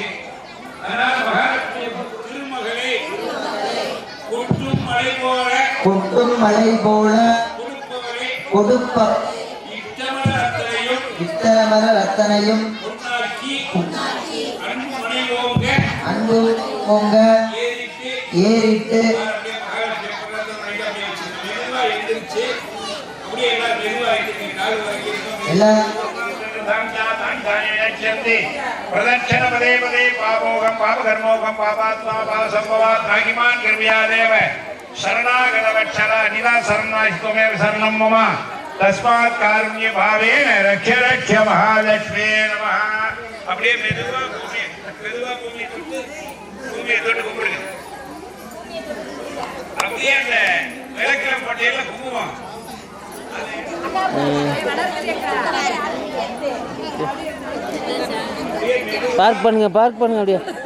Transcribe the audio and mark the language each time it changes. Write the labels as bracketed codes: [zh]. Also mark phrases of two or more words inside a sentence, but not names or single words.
[ta] அதனால மகாலட்சுமி திருமகளே கொட்டும் மலை போல கொடுப்ப இத்தமர ரத்தனையும் அன்பு பொங்க ஏறிட்டு [sa] प्रदक्षिण पदे पदे पापोगम पापकर्मोगम पापात्मा पापसंभवात् भागिमान् कृपयादेव शरणागतवत्सल निदा शरणास्त्वमेव शरणं मम तस्मात् कारुण्य भावेन रक्ष रक्ष महालक्ष्मी नमः. [ta] அப்படியே மெதுவா பூமி தொட்டு கும்பிடுங்க. அப்படியே அந்த விளக்கிற போட்டியில குங்குமம் பார்க் பண்ணுங்க அப்படியே.